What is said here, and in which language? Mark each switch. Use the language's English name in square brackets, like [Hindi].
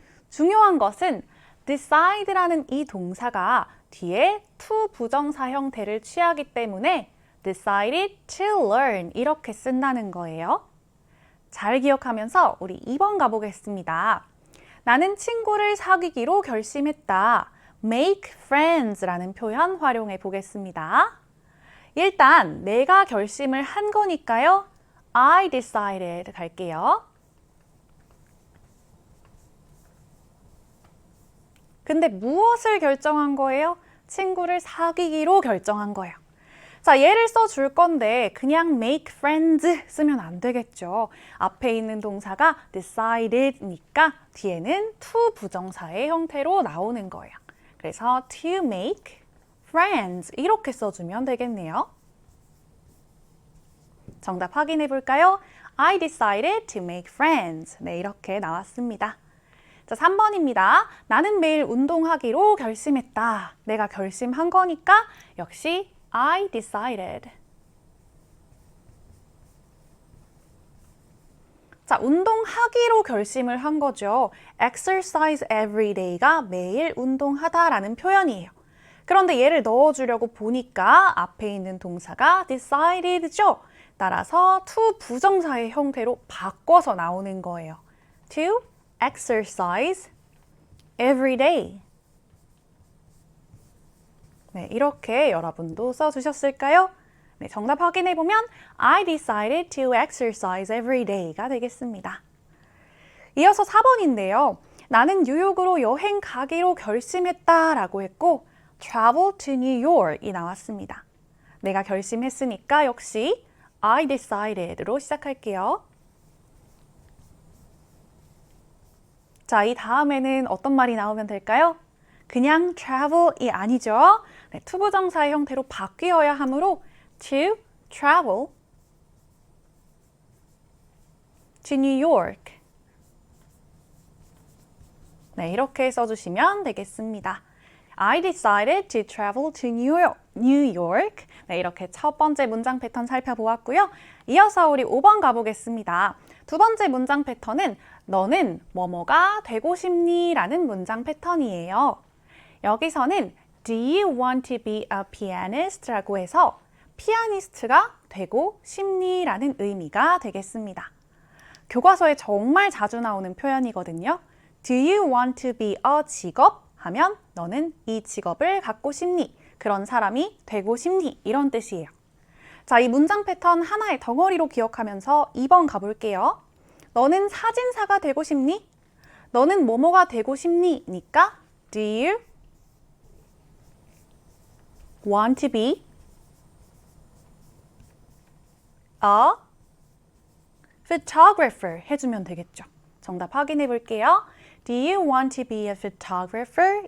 [Korean] 중요한 것은 decide라는 이 동사가 뒤에 to 부정사 형태를 취하기 때문에 [English] decided to learn [Korean] 이렇게 쓴다는 거예요. 잘 기억하면서 우리 2번 가보겠습니다. 나는 친구를 사귀기로 결심했다. [English] make friends [Korean] 라는 표현 활용해 보겠습니다. 일단 내가 결심을 한 거니까요. [English] I decided [Korean] 갈게요. 근데 무엇을 결정한 거예요? 친구를 사귀기로 결정한 거예요. 자, 예를 써줄 건데 그냥 [English] make friends [Korean] 쓰면 안 되겠죠. 앞에 있는 동사가 decided니까 뒤에는 to 부정사의 형태로 나오는 거예요. 그래서 [English] to make friends [Korean] 이렇게 써주면 되겠네요. 정답 확인해 볼까요? [English] I decided to make friends. [Korean] 네, 이렇게 나왔습니다. 자, 3번입니다. 나는 매일 운동하기로 결심했다. 내가 결심한 거니까 역시 [English] I decided. [Korean] 자, 운동하기로 결심을 한 거죠. [English] exercise every day [Korean] 가 매일 운동하다라는 표현이에요. 그런데 얘를 넣어주려고 보니까 앞에 있는 동사가 decided죠. 따라서 to 부정사의 형태로 바꿔서 나오는 거예요. [English] To exercise every day. [Korean] 네, 이렇게 여러분도 써주셨을까요? 네, 정답 확인해보면 [English] I decided to exercise every day [Korean] 가 되겠습니다. 이어서 4번인데요. 나는 뉴욕으로 여행 가기로 결심했다 라고 했고 [English] travel to New York [Korean] 이 나왔습니다. 내가 결심했으니까 역시 [English] I decided [Korean] 로 시작할게요. 자, 이 다음에는 어떤 말이 나오면 될까요? 그냥 travel이 아니죠. 네, 투부정사의 형태로 바뀌어야 하므로 [English] to travel to New York. [Korean] 네, 이렇게 써주시면 되겠습니다. [English] I decided to travel to New York. [Korean] 네, 이렇게 첫 번째 문장 패턴 살펴보았고요. 이어서 우리 5번 가보겠습니다. 두 번째 문장 패턴은 너는 뭐뭐가 되고 싶니? 라는 문장 패턴이에요. 여기서는 [English] Do you want to be a pianist? [Korean] 라고 해서 피아니스트가 되고 싶니? 라는 의미가 되겠습니다. 교과서에 정말 자주 나오는 표현이거든요. [English] Do you want to be a [Korean] 직업? 하면 너는 이 직업을 갖고 싶니? 그런 사람이 되고 싶니? 이런 뜻이에요. 자, 이 문장 패턴 하나의 덩어리로 기억하면서 2번 가볼게요. 너는 사진사가 되고 싶니? 너는 뭐뭐가 되고 싶니? 니까 [English] Do you want to be a photographer? [Korean] 해주면 되겠죠. 정답 확인해 볼게요. [English] Do you want to be a photographer?